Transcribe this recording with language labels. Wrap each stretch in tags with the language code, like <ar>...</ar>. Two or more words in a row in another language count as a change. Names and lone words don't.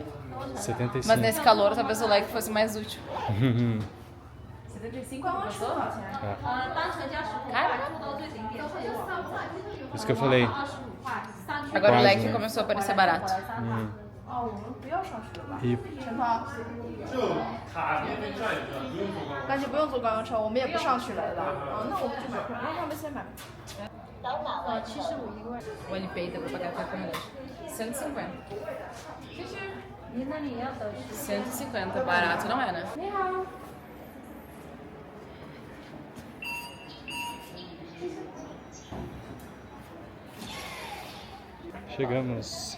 <pt>75. Mas nesse calor, talvez o leque fosse mais útil. 75 por pessoa? Caraca! Por isso que eu falei. Agora o Quase, leque né? começou a parecer barato. E</pt> <zh>但是不用坐观光车，我们也不上去了的。那我们就买，让他们先买。75一个位。</zh> <pt>O NPI deu pra pagar até com relógio. 150. 150, barato não é, né? chegamos.</pt>